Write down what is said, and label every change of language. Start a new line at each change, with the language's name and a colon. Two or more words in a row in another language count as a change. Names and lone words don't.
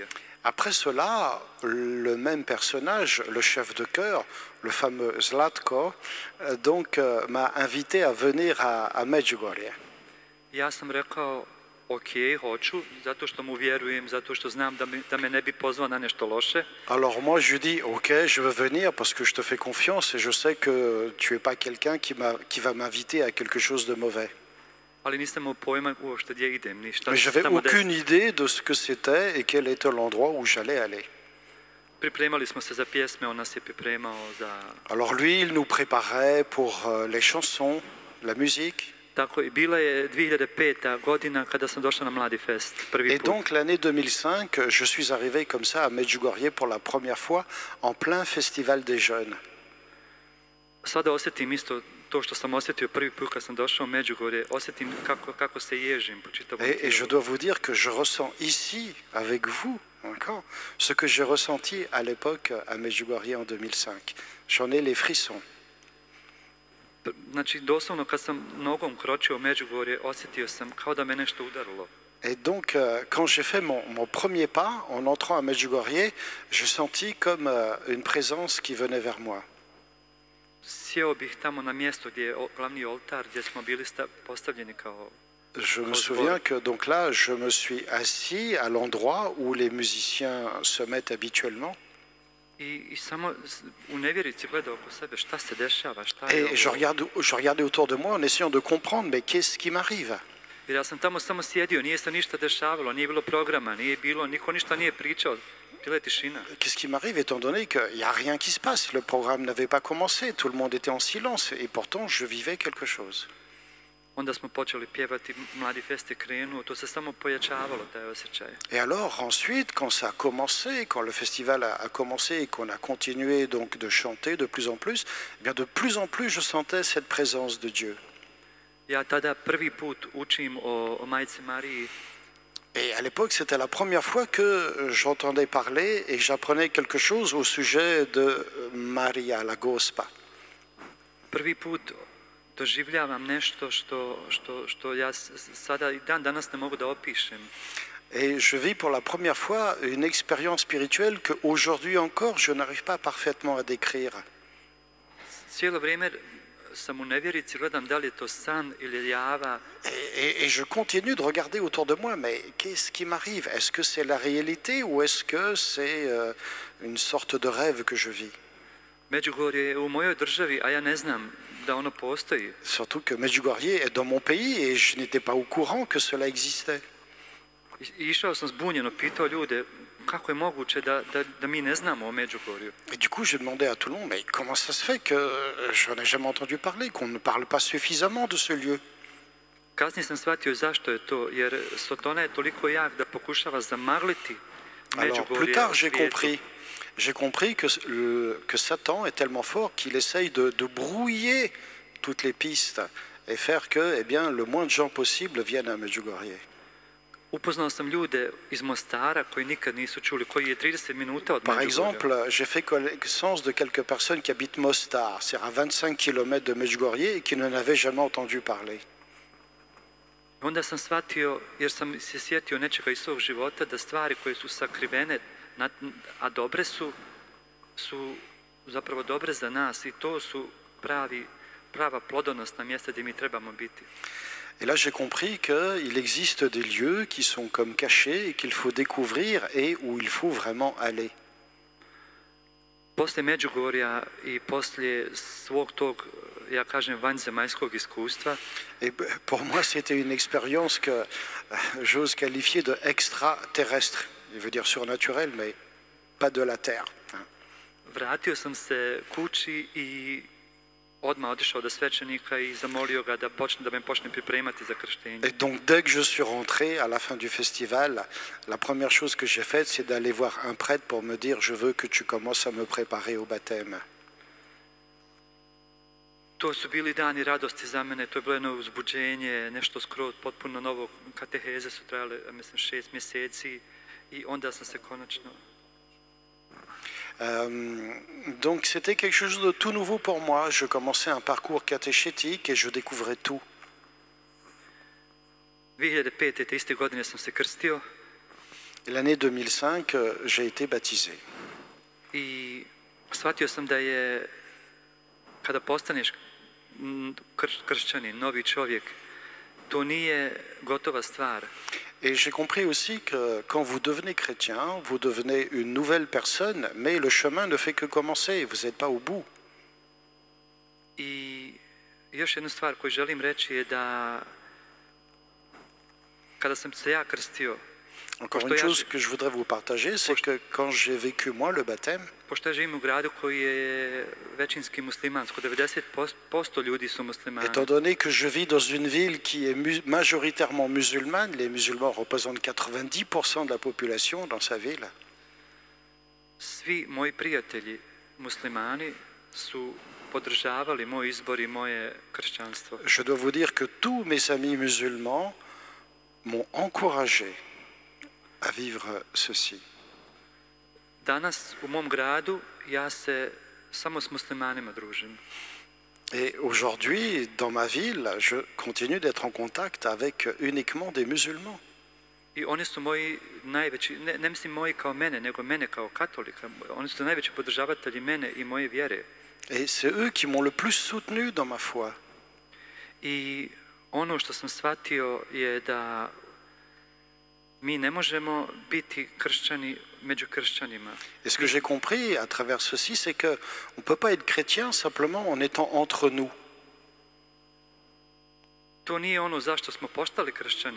French: Après cela, le même personnage, le chef de chœur, le fameux Zlatko, m'a invité à venir à Medjugorje.
Bosnian: Ja sam rekao, ok, hoću, zato što mu vjerujem, zato što znam da me ne bi pozvao na nešto loše.
French: Alors moi je lui dis, ok, je veux venir parce que je te fais confiance et je sais que tu n'es pas quelqu'un qui va m'inviter à quelque chose de mauvais.
Bosnian: Ali nisam imao pojma uopšte gdje idem, ništa.
French: Mais je n'avais
Bosnian: Tamo
French: aucune idée de ce que c'était et quel était l'endroit où j'allais aller.
Bosnian: Pripremali smo se za pjesme, on nas je pripremao za...
French: Alors lui, il nous préparait pour les chansons, la musique.
Bosnian: Tako i bila je 2005. godina kada sam došao na Mladi Fest, prvi
French: Et
Bosnian: put.
French: donc l'année 2005, je suis arrivé comme ça à Medjugorje pour la première fois en plein festival des jeunes.
Bosnian: Sada osjetim isto to što sam osjetio prvi put kad sam došao u Međugorje, osjetim kako se ježim po čitavom
French: Et je
Bosnian: tijelu.
French: dois vous dire que je ressens ici, avec vous, encore, ce que j'ai ressenti à l'époque à Medjugorje en 2005. J'en ai les frissons.
Bosnian: Znači, doslovno kad sam nogom kročio u Međugorje, osjetio sam kao da me nešto udarilo.
French: Et donc, quand j'ai fait mon premier pas, en entrant à Medjugorje, j'ai senti comme une présence qui venait vers moi.
Bosnian: Sjeo bih tamo na mjesto gdje je glavni oltar, gdje smo bili postavljeni kao...
French: Je me souviens que donc là, je me suis assis à l'endroit où les musiciens se mettent habituellement.
Bosnian: I samo u nevjerici gledao oko sebe šta se dešava, šta je
French: Et je
Bosnian: ovo.
French: regardais autour de moi en essayant de comprendre, mais qu'est-ce qui m'arrive?
Bosnian: Jer ja sam tamo samo sjedio, nije se ništa dešavalo, nije bilo programa, nije bilo, niko ništa nije pričao, bila je tišina.
French: Qu'est-ce qui m'arrive étant donné qu'il n'y a rien qui se passe? Le programme n'avait pas commencé, tout le monde était en silence et pourtant je vivais quelque chose.
Bosnian: Onda smo počeli pjevati, Mladi Fest je krenuo, to se samo pojačavalo, taj osjećaj.
French: Et alors ensuite, quand ça a commencé, quand le festival a commencé et qu'on a continué donc de chanter de plus en plus je sentais cette présence de Dieu.
Bosnian: Ja tada prvi put učim o Majci Mariji.
French: Et à l'époque, c'était la première fois que j'entendais parler et j'apprenais quelque chose au sujet de Maria la Gospa.
Bosnian: Prvi put doživljavam nešto što ja sada i dan danas ne mogu da opišem.
French: Et je vis pour la première fois une expérience spirituelle que aujourd'hui encore je n'arrive pas parfaitement à décrire.
Bosnian: Cijelo vrijeme sam u nevjerici, gledam da li je to san ili java.
French: Et je continue de regarder autour de moi, mais qu'est-ce qui m'arrive? Est-ce que c'est la réalité ou est-ce que c'est une sorte de rêve que je vis?
Bosnian: Međugorje je u mojoj državi, a ja ne znam da ono postoji.
French: Surtout que Medjugorje est dans mon pays et je n'étais pas au courant que cela existait.
Bosnian: Išao sam zbunjeno, pitao ljude kako je moguće da mi ne znamo o Međugorju.
French: Et du coup, j'ai demandé à tout le monde, mais comment ça se fait que je n'en ai jamais entendu parler, qu'on ne parle pas suffisamment de ce lieu?
Bosnian: Kasnije sam shvatio zašto je to, jer Sotona je toliko jak da pokušava zamagliti
French: Alors,
Bosnian: Međugorje
French: plus tard,
Bosnian: u svijetu.
French: j'ai compris que Satan est tellement fort qu'il essaye de brouiller toutes les pistes et faire que eh bien, le moins de gens possible viennent à Medjugorje.
Bosnian: Upoznao sam ljude iz Mostara koji nikad nisu čuli, koji je 30 minuta od
French: Par
Bosnian: Međugorja.
French: exemple, j'ai fait connaissance de quelques personnes qui habitent Mostar, c'est à 25 km de Medjugorje et qui n'en avaient jamais entendu parler.
Bosnian: Onda sam shvatio, jer sam se sjetio nečega iz svog života, da stvari koje su sakrivene, a dobre su zapravo dobre za nas i to su prava plodonosna mjesta gdje mi trebamo biti.
French: Et là, j'ai compris qu'il existe des lieux qui sont comme cachés et qu'il faut découvrir et où il faut vraiment aller.
Bosnian: Poslije Međugorja i poslije svog tog, ja kažem, vanzemaljskog iskustva,
French: Et pour moi, c'était une expérience que j'ose qualifier de extraterrestre. Il veut dire surnaturel, mais pas de la terre.
Bosnian: vratio sam se kući i odmah otišao do svećenika i zamolio ga da me počne pripremati za krštenje.
French: Et donc, dès que je suis rentré à la fin du festival, la première chose que j'ai faite, c'est d'aller voir un prêtre pour me dire « Je veux que tu commences à me préparer au baptême ».
Bosnian: To su bili dani radosti za mene, to je bilo jedno uzbuđenje, nešto skroz potpuno novo, kateheze su trajale, mislim, 6 mjeseci i onda sam se konačno...
French: Donc c'était quelque chose de tout nouveau pour moi. Je commençais un parcours catéchétique et je découvrais tout.
Bosnian: 2005. te iste godine sam se krstio.
French: L'année 2005, j'ai été baptisé.
Bosnian: I shvatio sam da je, kada postaneš kršćanin, novi čovjek, to nije gotova stvar.
French: Et j'ai compris aussi que quand vous devenez chrétien, vous devenez une nouvelle personne, mais le chemin ne fait que commencer, vous n'êtes pas au bout.
Bosnian: I još jednu stvar koju želim reći je da kada sam se ja krstio,
French: Encore une chose que je voudrais vous partager, c'est que quand j'ai vécu moi le baptême,
Bosnian: pošto ja živim u gradu koji je većinski muslimansko, 90% ljudi su muslimani.
French: étant donné que je vis dans une ville qui est majoritairement musulmane, les musulmans représentent 90% de la population dans sa ville.
Bosnian: Svi moji prijatelji muslimani su podržavali moj izbor i moje kršćanstvo.
French: Je dois vous dire que tous mes amis musulmans m'ont encouragé à vivre ceci.
Bosnian: Danas u mom gradu ja se samo s muslimanima družim.
French: Et aujourd'hui, dans ma ville, je continue d'être en contact avec uniquement des musulmans.
Bosnian: I oni su moji najveći, ne mislim moji kao mene, nego mene kao katolika. Oni su najveći podržavatelji mene i moje vjere.
French: Et c'est eux qui m'ont le plus soutenu dans ma foi.
Bosnian: I ono što sam shvatio je da mi ne možemo biti kršćani među kršćanima.
French: Et ce que j'ai compris à travers ceci, c'est qu'on ne peut pas être chrétien simplement en étant entre nous.
Bosnian: To nije ono zašto smo postali kršćani.